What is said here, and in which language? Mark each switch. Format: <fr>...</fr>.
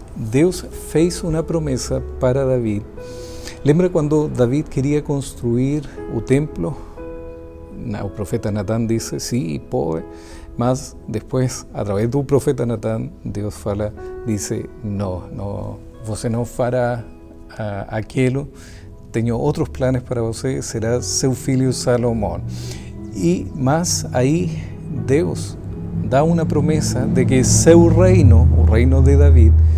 <es>Dios fez una promesa para David. Lembra cuando David quería construir el templo? El profeta Natán dice, sí, puede.</es> <pt>Mas después, a través do profeta Natán, Deus dice, no, você não fará aquilo, tenho outros planos para você, será seu filho Salomão. Mas aí Deus dá uma promessa de que seu reino, o reino de David,</pt>